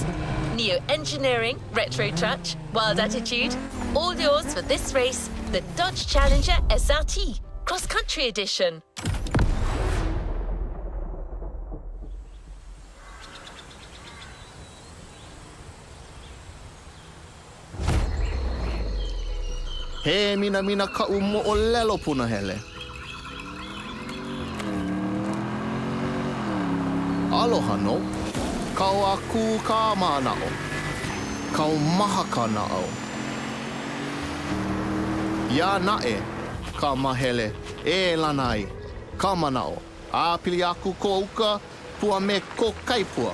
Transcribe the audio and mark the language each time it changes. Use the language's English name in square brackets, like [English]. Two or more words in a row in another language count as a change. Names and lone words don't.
[English] Neo-engineering, retro touch, wild attitude, all yours for this race, the Dodge Challenger SRT, cross-country edition. [Hawaiian] He mina ka'u mo'olelo punahele. Aloha no. Kau aku ka mana'o. Kau maha ka na'o. Ia na'e ka mahele e lanai ka mana'o. A pili aku ko uka pua me ko kaipua.